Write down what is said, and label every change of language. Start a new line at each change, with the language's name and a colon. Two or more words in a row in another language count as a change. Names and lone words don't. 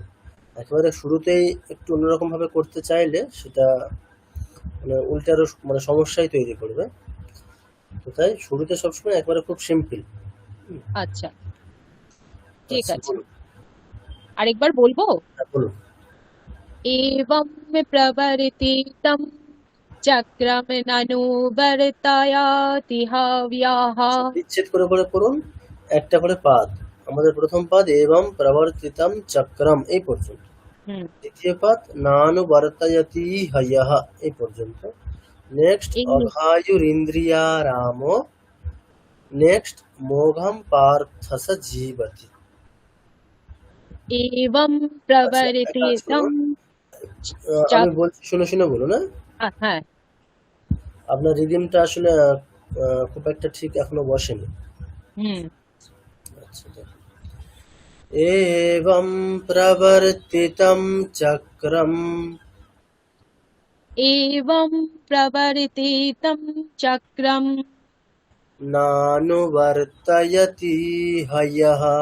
Bangla: একেবারে শুরুতেই একটু অন্যরকম ভাবে করতে চাইলে সেটা মানে উল্টারও মানে সমস্যাই তৈরি করবে। তো তাই শুরুতে সবসময় একবারে খুব সিম্পল। আচ্ছা ঠিক আছে, আরেকবার বলবো। বলুন।
Sanskrit: एवं प्रवर्तितं चक्रं ननुवर्तयति हव्यः।
Bangla: বিচ্ছেদ করে করে পড়ুন, একটা করে পাদ। আমাদের প্রথম পাদ
Sanskrit: এবং প্রবর্তিতম চক্রম
Bangla: এই পর্যন্ত, দ্বিতীয় পাদ
Sanskrit: নানুবর্তয়তি হয়ঃ
Bangla: এই পর্যন্ত, নেক্সট অঘায়ুরিন্দ্রিয়ারামো, নেক্সট
Sanskrit: মোঘম পার্থস জীবতি। एवं प्रवर्तितं
Bangla: আমি বলছি শুনে শুনে বলুন। হ্যাঁ, আপনার রিদিমটা আসলে খুব একটা ঠিক এখনো বসেনি।
Sanskrit: एवं प्रवर्तितं चक्रम् एवं प्रवर्तितं चक्रं नानुवर्तयति हयः